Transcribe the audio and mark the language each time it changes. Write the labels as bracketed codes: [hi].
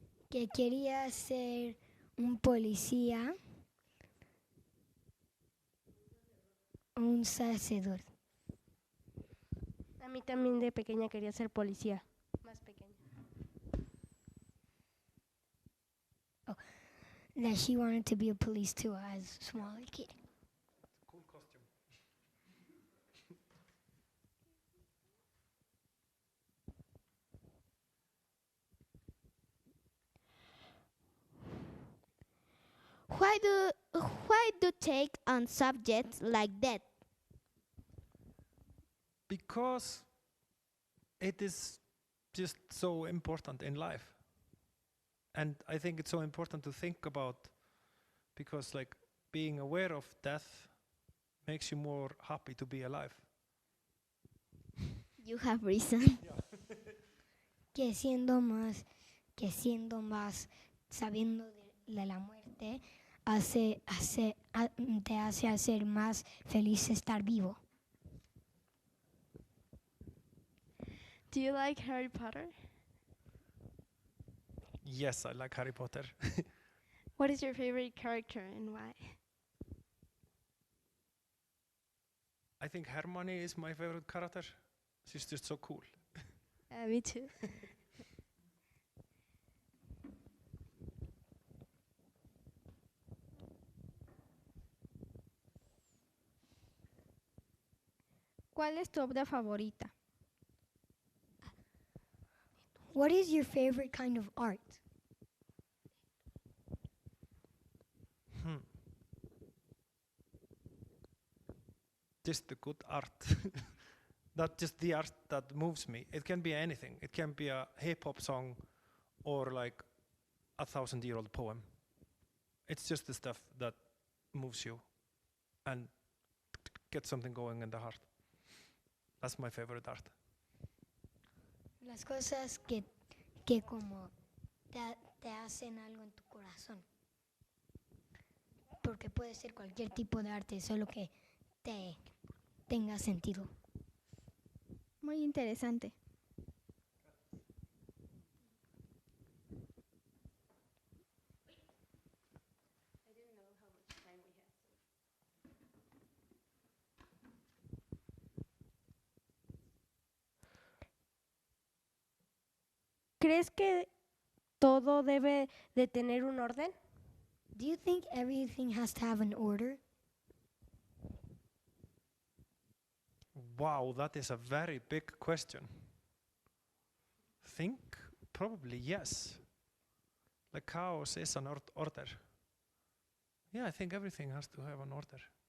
[es] Que quería ser un policía o un sacerdote. A mí también de pequeña quería ser policía. Más pequeña. [en] That she wanted to be a police too as a smaller kid. Cool costume. Why do take on subjects like that? Because it is just so important in life. And I think it's so important to think about, because like being aware of death makes you more happy to be alive. You have reason. [es] Que siendo más sabiendo de la muerte, te hace hacer más feliz estar vivo. [en] Do you like Harry Potter? Yes, I like Harry Potter. What is your favorite character and why? I think Hermione is my favorite character. She's just so cool. Me too. [es] ¿Cuál es tu obra favorita? [en] What is your favorite kind of art? Just the good art. Not just the art that moves me. It can be anything. It can be a hip-hop song or like a 1,000-year-old poem. It's just the stuff that moves you and gets something going in the heart. That's my favorite art. [es] Las cosas que como te hacen algo en tu corazón. Porque puede ser cualquier tipo de arte, solo que te tenga sentido. Muy interesante. ¿Crees que todo debe de tener un orden? [en] Do you think everything has to have an order? Wow, that is a very big question. Think probably yes. Like chaos is an order. Yeah, I think everything has to have an order.